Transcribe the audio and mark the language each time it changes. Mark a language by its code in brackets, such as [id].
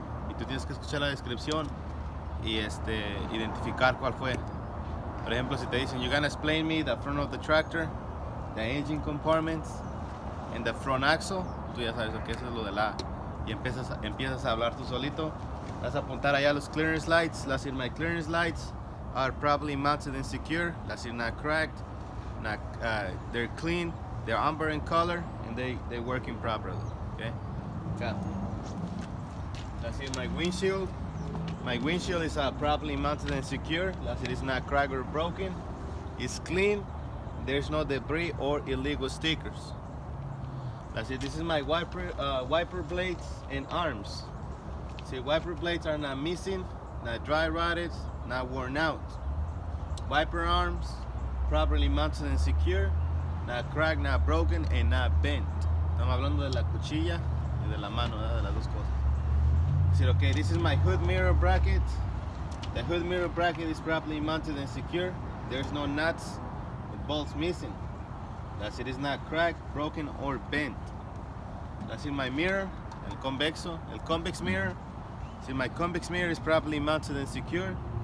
[es] Y tú tienes que escuchar la descripción y identificar cuál fue. Por ejemplo, si te dicen, [en] you're gonna explain me the front of the tractor, the engine compartments, and the front axle, [es] tú ya sabes que eso es lo de la A. Y empiezas a hablar tú solito. Vas a apuntar allá los clearance lights. [en] That's it, my clearance lights are properly mounted and secure. That's it, not cracked. Not, they're clean, they're amber in color, and they're working properly. Okay? Okay. That's it, my windshield. My windshield is properly mounted and secure. That's it, it's not cracked or broken. It's clean. There's no debris or illegal stickers. That's it. This is my wiper blades and arms. See, wiper blades are not missing, not dry rotted, not worn out. Wiper arms, properly mounted and secure, not cracked, not broken, and not bent. [es] Estamos hablando de la cuchilla y de la mano, ¿verdad? De las dos cosas. [en] See, okay, this is my hood mirror bracket. The hood mirror bracket is properly mounted and secure. There's no nuts or bolts missing. That's it, it's not cracked, broken, or bent. That's in my mirror, el convex mirror. See, my convex mirror is properly mounted and secure.